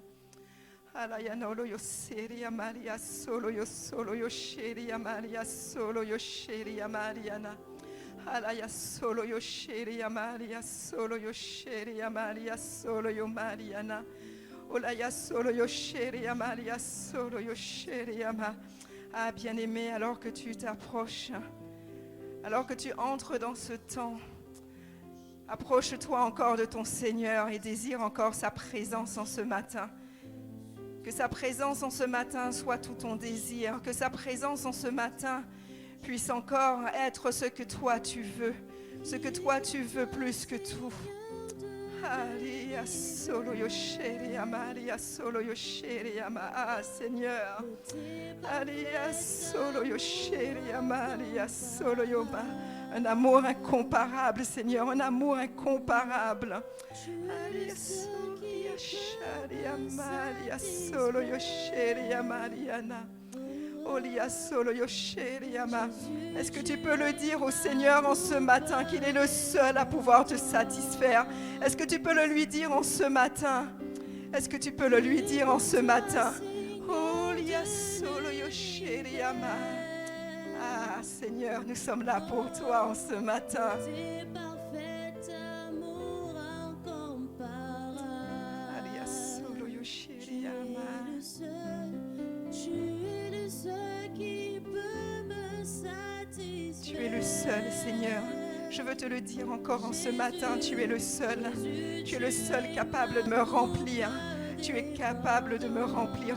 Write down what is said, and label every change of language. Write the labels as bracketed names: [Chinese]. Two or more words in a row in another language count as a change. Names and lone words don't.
[French] Alaya nolo yoseri Maria solo yosheri Maria solo yosheri Mariana. Alaya solo yosheri Maria solo yosheri Maria solo yo Mariana. Olaya solo yosheri Maria solo yosheri ama. Ah bien-aimé, alors que tu t'approches, alors que tu entres dans ce temps, approche-toi encore de ton Seigneur et désire encore sa présence en ce matin. Que sa présence en ce matin soit tout ton désir, que sa présence en ce matin puisse encore être ce que toi tu veux plus que tout. Maria solo yosheri Maria solo yosheri ah Seigneur. Maria solo yosheri Maria solo yoma. Un amour incomparable, Seigneur, un amour incomparable. Maria solo yosheri Maria solo yosheri Mariana. Olia solo yosheri ama. Est-ce que tu peux le dire au Seigneur en ce matin qu'il est le seul à pouvoir te satisfaire? Est-ce que tu peux le lui dire en ce matin? Est-ce que tu peux le lui dire en ce matin? Olia solo yosheri ama. Ah Seigneur, nous sommes là pour toi en ce matin. Alia solo yosheri ama. Tu es le seul, Seigneur. Je veux te le dire encore en ce matin, tu es le seul. Tu es le seul capable de me remplir. Tu es capable de me remplir.